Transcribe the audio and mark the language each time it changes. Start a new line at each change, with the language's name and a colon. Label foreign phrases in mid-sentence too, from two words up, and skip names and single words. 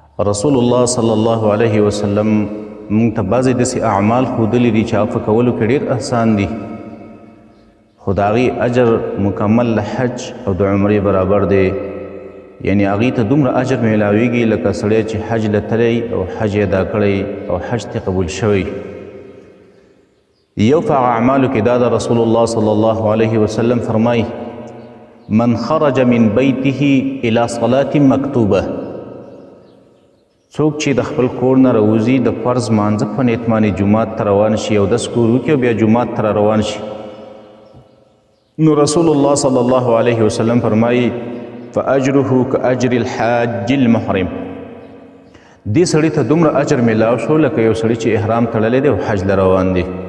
Arabic: رسول الله صلی الله علیه وسلم
Pashto: مونږ ته بعضې داسې اعمال ښودلي دي چې هغه په کولو کې ډېر احسان دي، خو د هغې اجر مکمل له حج او د عمرې برابر دی. یعنی هغې ته دومره اجر میلاویږي لکه سړی چې حج له تلی او حج یې ادا کړی او حج ترې قبول شوی. یو په هغه اعمالو کې دا د
Arabic: رسول الله صلی الله علیه وسلم
Pashto: فرمایي:
Arabic: من خرج من بیته الى صلاة مکتوبه،
Pashto: څوک چې د خپل کور نه راوځي د فرض مانځه په نیت باندې جومات ته روان شي او دس کور وکړي او بیا جومات ته روان شي، نو
Arabic: رسول الله صلی الله علیه وسلم
Pashto: فرمایي:
Arabic: فاجره کاجر الحاج المحرم،
Pashto: دې سړي ته دومره اجر میلاو شو لکه یو سړي چې احرام تړلی دی او حج له روان دی.